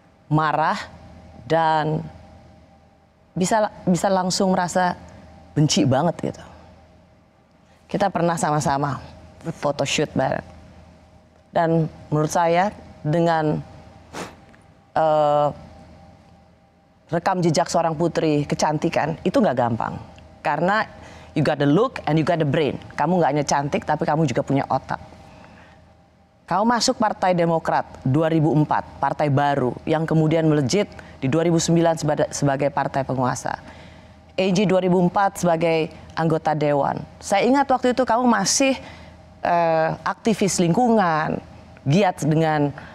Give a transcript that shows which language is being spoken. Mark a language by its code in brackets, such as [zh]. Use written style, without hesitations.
[id] Marah dan bisa langsung merasa benci banget gitu. Kita pernah sama-sama photoshoot bareng. Dan menurut saya dengan rekam jejak seorang putri kecantikan itu nggak gampang. Karena [en] you got the look and you got the brain. [id] Kamu nggak hanya cantik tapi kamu juga punya otak. Kamu masuk Partai Demokrat 2004, partai baru yang kemudian melejit di 2009 sebagai partai penguasa. Angie 2004 sebagai anggota dewan. Saya ingat waktu itu kamu masih aktivis lingkungan, giat dengan